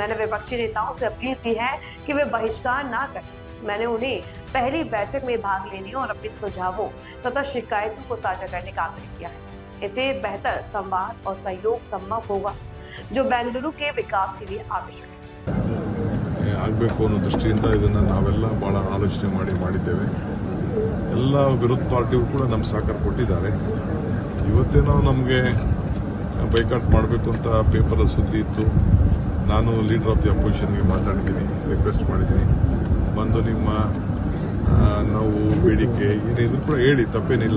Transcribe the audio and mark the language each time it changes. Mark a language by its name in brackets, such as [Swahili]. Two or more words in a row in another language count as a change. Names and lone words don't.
[Hindi] मैंने विपक्षी नेताओं से अपील की है कि वे बहिष्कार ना करें। मैंने उन्हें पहली बैठक में भाग लेने और अपने सुझावों तथा शिकायतों को साझा करने का आग्रह किया है। इससे बेहतर संवाद और सहयोग संभव होगा, जो बेंगलुरु के विकास के लिए आवश्यक है। [Kannada] ಆಗಬೇಕು ಅನ್ನೋ ದೃಷ್ಟಿಯಿಂದ ಇದನ್ನು ನಾವೆಲ್ಲ ಭಾಳ ಆಲೋಚನೆ ಮಾಡಿದ್ದೇವೆ. ಎಲ್ಲ ವಿರೋಧ ಪಾರ್ಟಿಗಳು ಕೂಡ ನಮ್ಮ ಸಹಕಾರ ಕೊಟ್ಟಿದ್ದಾರೆ. ಇವತ್ತೇನೋ ನಮಗೆ ಬೈಕಾಟ್ ಮಾಡಬೇಕು ಅಂತ ಪೇಪರಲ್ಲಿ ಸುದ್ದಿ ಇತ್ತು. ನಾನು [English] leader of the opposition [Kannada] ಮಾತಾಡಿದ್ದೀನಿ, ರಿಕ್ವೆಸ್ಟ್ ಮಾಡಿದ್ದೀನಿ, ಬಂದು ನಿಮ್ಮ ನಾವು ಬೇಡಿಕೆ ಏನಿದ್ರು ಕೂಡ ಹೇಳಿ, ತಪ್ಪೇನಿಲ್ಲ.